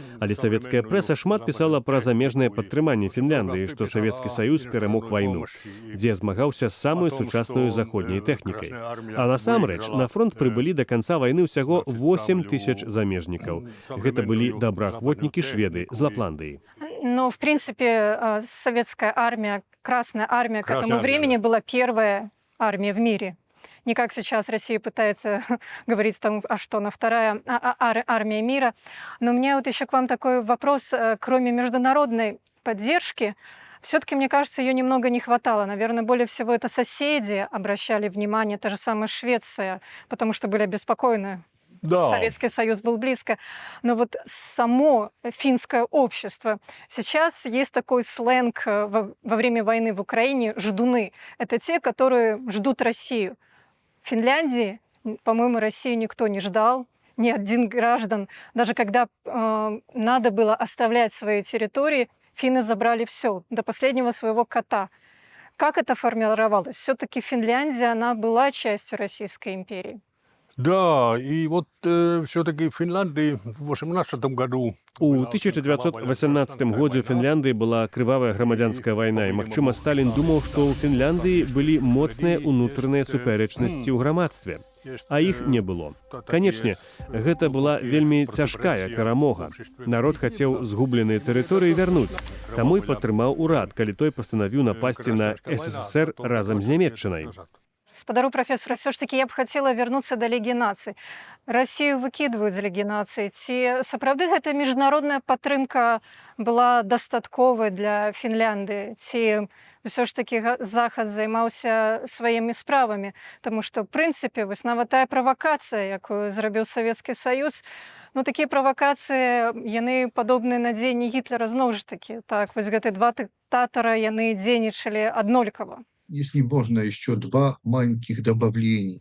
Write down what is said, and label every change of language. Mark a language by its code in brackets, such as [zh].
[be] Але савецкая прэса шмат пісала пра замежнае падтрыманне Фінляндыі, што Савецкі Саюз перамог вайну, дзе змагаўся з самой сучаснай заходняй тэхнікай. А насамрэч, на фронт прыбылі да канца вайны ўсяго 8 тысяч замежнікаў. Гэта былі добраахвотнікі шведы з Лапландыі. [ru] Но, в принципе, советская армия, Красная армия к этому времени была первая армия в мире. Не как сейчас Россия пытается говорить, там, а что, она вторая армия мира. Но у меня вот еще к вам такой вопрос. Кроме международной поддержки, все-таки, мне кажется, ее немного не хватало. Наверное, более всего это соседи обращали внимание, та же самая Швеция, потому что были обеспокоены. Да. Советский Союз был близко. Но вот само финское общество. Сейчас есть такой сленг во время войны в Украине «ждуны». Это те, которые ждут Россию. В Финляндии, по-моему, Россию никто не ждал, ни один граждан. Даже когда надо было оставлять свои территории, финны забрали все, до последнего своего кота. Как это формировалось? Все-таки Финляндия, она была частью Российской империи. Да, и вот все-таки в Финляндии в 18 году... [be] У 1918 годзе ў Фінляндыі была крывавая грамадзянская вайна, і, магчыма, Сталін думаў, што ў Фінляндыі былі моцныя ўнутраныя супярэчнасці ў грамадстве, а іх не было. Канечне, гэта была вельмі цяжкая перамога. Народ хацеў згубленыя тэрыторыі вярнуць, таму і падтрымаў урад, калі той пастанавіў напасці на СССР разам з Нямецчынай. Спадару [ru] профессора, все-таки я бы хотела вернуться до Лиги наций. Россию выкидывают з Лиги наций. [be] Ці сапраўды гэта міжнародная падтрымка была дастатковай для Фінляндыі? Ці ўсё ж таки Захад займаўся сваімі справамі? Таму што, в прынцыпе, вось нават тая правакацыя, якую зрабіў Савецкі Саюз, ну, такія правакацыі, яны падобныя на дзеянні Гітлера зноў ж такі. Так, вось гэты два дыктатара, яны дзейнічалі аднолькава. [ru] Если можно, еще два маленьких добавления.